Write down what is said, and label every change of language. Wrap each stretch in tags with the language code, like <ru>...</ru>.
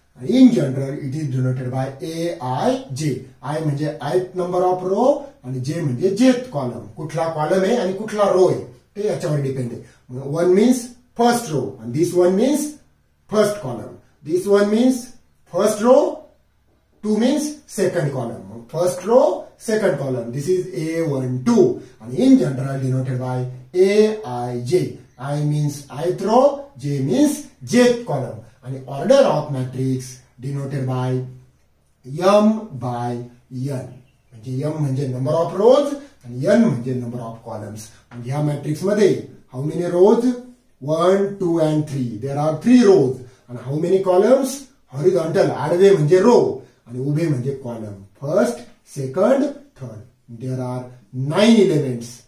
<en>In general, it is denoted by AIJ.</en> <mr>I म्हणजे ith number of row आणि J म्हणजे jth column. कुठला column आहे आणि कुठला रो आहे ते याच्यावर डिपेंड आहे.</mr> <en>1 means first row and this one means first column. This one means first row, 2 means second column. First row second column. This is A12 आणि in general denoted by AIJ. I means ith row, J means jth column आणि order of matrix denoted by M by N.</en> <mr>म्हणजे M म्हणजे number of रोज आणि N म्हणजे number of columns. म्हणजे ह्या matrix मध्ये</mr> <en>How many rows? 1, 2 and 3. There are 3 rows. आणि how many columns?</en> <mr>Horizontal आडवे म्हणजे रो आणि उभे म्हणजे column.</mr> <en>First, second, third. There are 9 elements.</en>